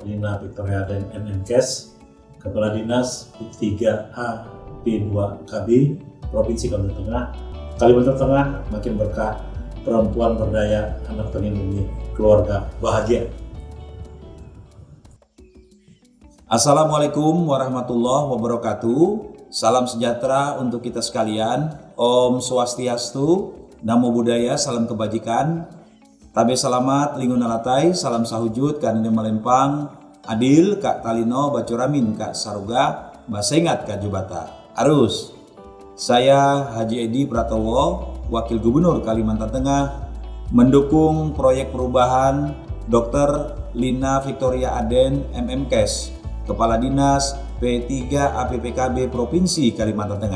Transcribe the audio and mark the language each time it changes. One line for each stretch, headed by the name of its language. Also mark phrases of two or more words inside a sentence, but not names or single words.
Indonesian: Lina Victoria Aden MMKes, Kepala Dinas P3A P2KB Provinsi Kalimantan Tengah. Kalimantan Tengah makin berkah, perempuan berdaya, anak terlindungi, keluarga bahagia.
Arabic: السلام عليكم ورحمة الله وبركاته.
Indonesian: Salam sejahtera untuk kita sekalian.
Balinese: Om Swastiastu,
Pali: Namo Buddhaya,
Indonesian: salam kebajikan.
Kendayan: Tabe selamat, lingun alatai, salam sahujud, kanine malempang, adil, kak talino, bacuramin, kak saruga, basengat, kak jubata. Arus.
Indonesian: Saya Haji Edi Pratowo, Wakil Gubernur Kalimantan Tengah, mendukung proyek perubahan Dr. Lina Victoria Aden MMKes, Kepala Dinas P3APPKB Provinsi Kalimantan Tengah.